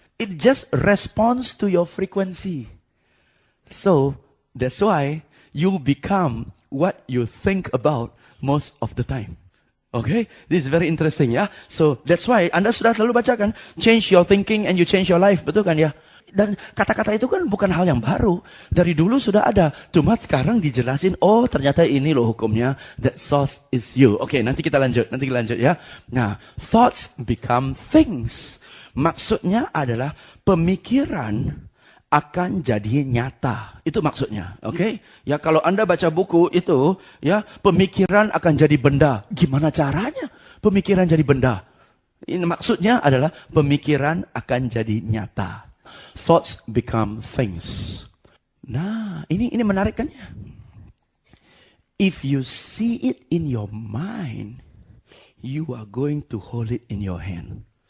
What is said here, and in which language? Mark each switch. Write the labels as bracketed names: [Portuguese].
[English] It just responds to your frequency. So, that's why you become what you think about most of the time. Okay? This is very interesting ya. So, that's why [Indonesian] Anda sudah selalu bacakan, [English] change your thinking and you change your life. [Indonesian] Betul kan ya? Dan kata-kata itu kan bukan hal yang baru. Dari dulu sudah ada. Cuma sekarang dijelasin, oh ternyata ini loh hukumnya. [English] That source is you. [Indonesian] Oke, nanti kita lanjut ya. [English] Nah, thoughts become things. [Indonesian] Maksudnya adalah pemikiran akan jadi nyata. Itu maksudnya. Oke? Ya, kalau Anda baca buku itu, ya, pemikiran akan jadi benda. Gimana caranya pemikiran jadi benda? Ini maksudnya adalah pemikiran akan jadi nyata. [English] Thoughts become things. [Indonesian] Nah, ini menarik kan ya? [English] If you see it in your mind, you are going to hold it in your hand.